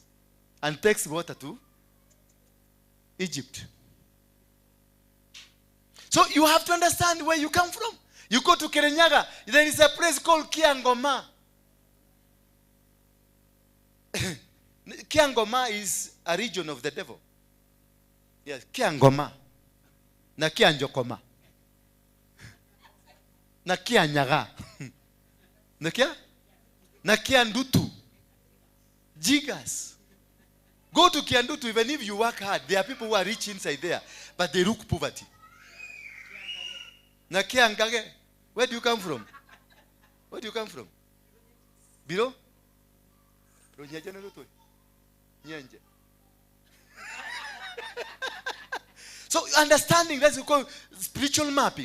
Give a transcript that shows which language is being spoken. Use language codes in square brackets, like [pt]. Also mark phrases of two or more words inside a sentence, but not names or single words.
[en] And takes water to Egypt. So you have to understand where you come from. You go to Kirinyaga, there is a place called Kiangoma. Kiangoma is a region of the devil. Yes, Kiangoma. Na Kianjokoma. Na Kianyaga. Na Kia? Na Kiandutu. Jigas. Go to Kiandutu, even if you work hard, there are people who are rich inside there, but they look poverty. Na Kiangage. Where do you come from? Where do you come from? Biro? So understanding, that's what we call spiritual mapping.